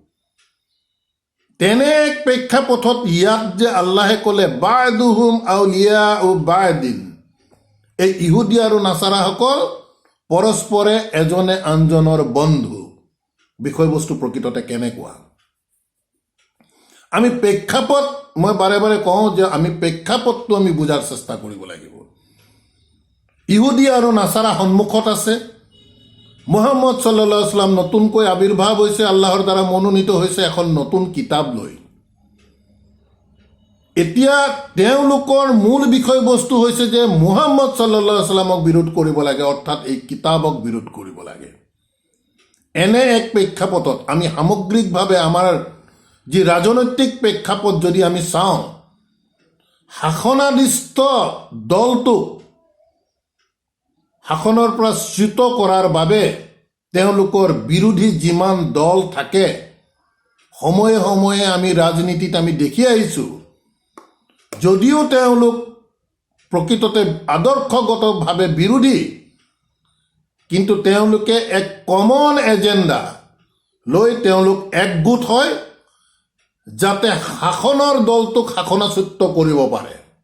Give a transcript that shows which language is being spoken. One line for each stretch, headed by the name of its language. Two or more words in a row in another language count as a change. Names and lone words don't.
Assamese: তেনে এক প্ৰেক্ষাপটত ইয়াত যে আল্লাহে ক'লে
Arabic: بعضهم أولياء بعض,
Assamese: এই ইহুদী আৰু নাছাৰাসকল পৰস্পৰে এজনে আনজনৰ বন্ধু, বিষয়বস্তু প্ৰকৃততে কেনেকুৱা? আমি প্ৰেক্ষাপট, মই বাৰে বাৰে কওঁ যে আমি প্ৰেক্ষাপটটো আমি বুজাৰ চেষ্টা কৰিব লাগিব। ইহুদী আৰু নাছাৰা সন্মুখত আছে। মুহাম্মদ
Arabic: صلى الله عليه وسلم
Assamese: নতুনকৈ আৱিৰ্ভাৱ হৈছে, আল্লাহৰ দ্বাৰা মনোনীত হৈছে এখন নতুন কিতাপ লৈ। এতিয়া তেওঁলোকৰ মূল বিষয়বস্তু হৈছে যে মুহাম্মদ
Arabic: صلى الله عليه وسلم
Assamese: বিৰোধ কৰিব লাগে, অৰ্থাৎ এই কিতাপক বিৰোধ কৰিব লাগে। এনে এক প্ৰেক্ষাপটত আমি সামগ্ৰিকভাৱে আমাৰ যি ৰাজনৈতিক প্ৰেক্ষাপট যদি আমি চাওঁ, শাসনাধিষ্ঠ দলটোক শাসনৰ পৰা চ্যুত কৰাৰ বাবে তেওঁলোকৰ বিৰোধী যিমান দল থাকে, সময়ে সময়ে আমি ৰাজনীতিত আমি দেখি আহিছোঁ, যদিও তেওঁলোক প্ৰকৃততে আদৰ্শগতভাৱে বিৰোধী, কিন্তু তেওঁলোকে এক
English: common agenda
Assamese: লৈ তেওঁলোক একগোট হয় যাতে শাসনৰ দলটোক শাসনাচ্যুত কৰিব পাৰে।